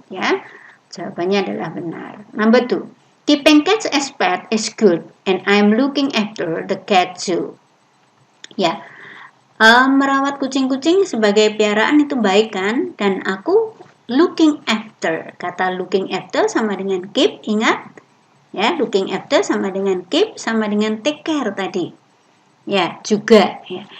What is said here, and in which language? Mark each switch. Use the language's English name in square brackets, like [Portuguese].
[Indonesian] Ya, jawabannya adalah benar. [English] Number 2. Keeping cats as pet is good, and I'm looking after the cat too. [Indonesian] Ya, merawat kucing-kucing sebagai piaraan itu baik kan? Dan aku looking after. Kata looking after sama dengan keep, ingat? Ya, looking after sama dengan keep, sama dengan take care tadi. Ya, juga. Ya.